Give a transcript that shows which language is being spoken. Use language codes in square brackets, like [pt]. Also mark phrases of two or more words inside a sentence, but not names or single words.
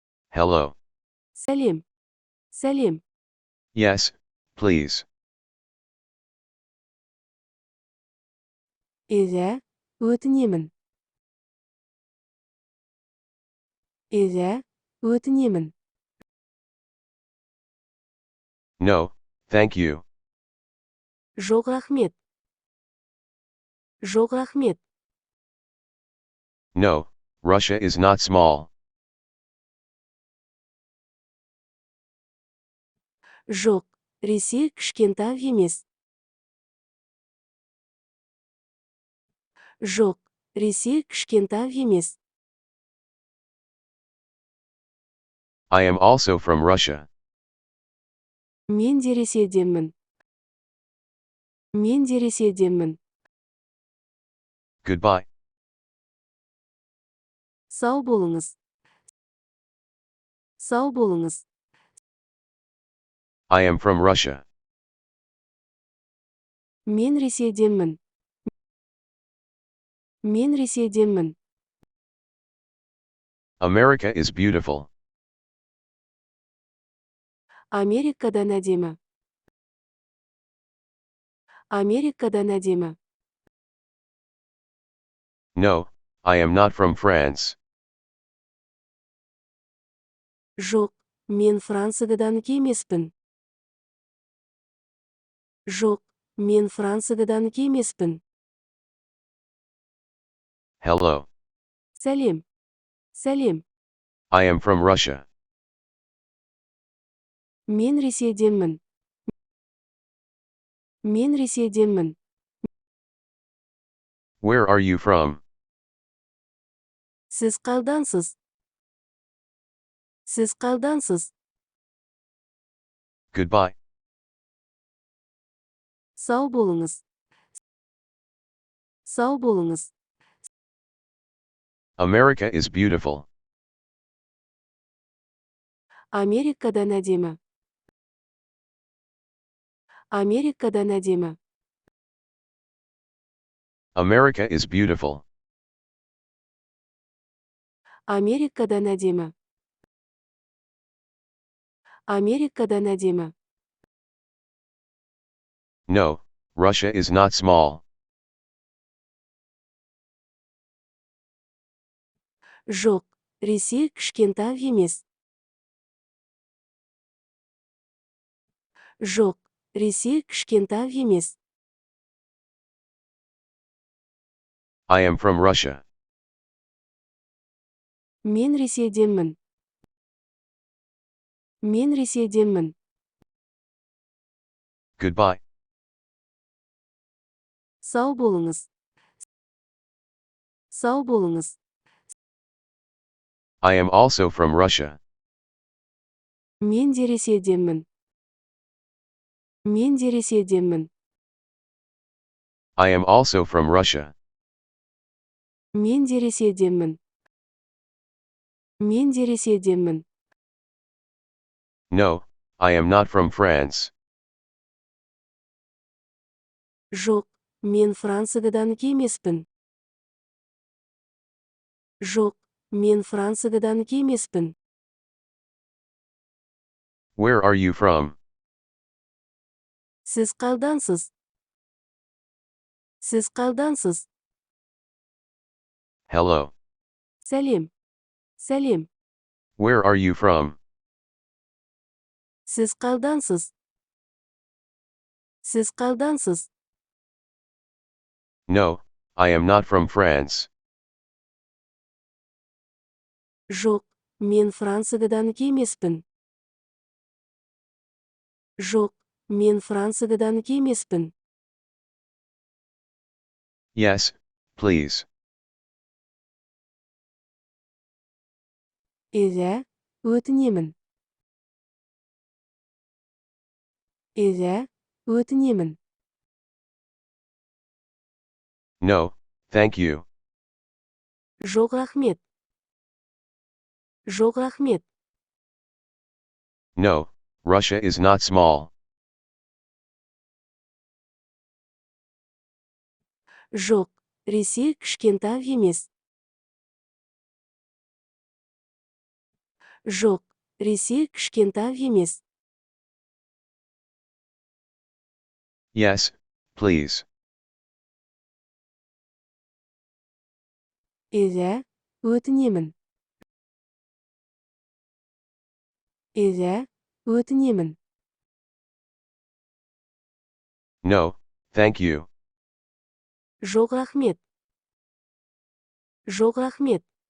[en] Hello. [kk] Сәлем. Сәлем. [en] Yes, please. [kk] Иә, өтінемін. Иә, өтінемін. [en] No, thank you. [kk] Жоқ рахмет. Жоқ рахмет. [en] No, Russia is not small. [kk] Жоқ, Ресей кішкентай емес. Жоқ, Ресей кішкентай емес. [en] I am also from Russia. [kk] Мен де Ресейденмін. Мен де Ресейденмін. [en] Goodbye. [kk] Сау болыңыз. Сау болыңыз. [en] I am from Russia. [kk] Мен Ресейденмін. Мен Ресейденмін. [en] America is beautiful. [kk] Америкадан әдемі. Америкадан әдемі. [en] No, I am not from France. [kk] Жоқ, мен Франциядан кемеспін. Жоқ, мен Франциядан кемеспін. [en] Hello. [kk] Сәлем. Сәлем. [en] I am from Russia. [kk] Мен Ресейденмін. Мен Ресейденмін. [en] Where are you from? [kk] Сіз қайдансыз? Сіз қайдансыз? [en] Goodbye. [kk] Сау болыңыз. Сау болыңыз. [en] America is beautiful. [kk] Америкадан әдемі. Америкадан әдемі. [en] America is beautiful. [kk] Америкадан әдемі. Америкадан әдемі. [en] No, Russia is not small. [kk] Жоқ, Ресей кішкентай емес. Жоқ, Ресей кішкентай емес. [en] I am from Russia. [kk] Мен Ресейденмін. Мен Ресейденмін. [en] Goodbye. [kk] Сау болыңыз. Сау болыңыз. [en] I am also from Russia. [kk] Мен де Ресейденмін. Мен де Ресейденмін. [en] I am also from Russia. [kk] Мен де Ресейденмін. Мен де Ресейденмін. [en] No, I am not from France. [kk] Жоқ, мен Франциядан кемеспін. Жоқ, мен Франциядан кемеспін. [en] Where are you from? [kk] Сіз қайдансыз? Сіз қайдансыз? [en] Hello. [kk] Сәлем. Сәлем. [en] Where are you from? [kk] Сіз қайдансыз? Сіз қайдансыз? [en] No, I am not from France. [kk] Жоқ, мен Франциядан кемеспін. Жоқ, мен Франциядан кемеспін. [en] Yes, please. [kk] Иә, өтінемін. Иә, өтінемін. [en] No, thank you. [kk] Жоқ рахмет. Жоқ рахмет. [en] No, Russia is not small. [kk] Жоқ, Ресей кішкентай емес. Жоқ, Ресей кішкентай емес. [en] Yes, please. [kk] Иә, өтінемін. Иә, өтінемін. [en] No, thank you. [kk] Жоқ рахмет. Жоқ рахмет.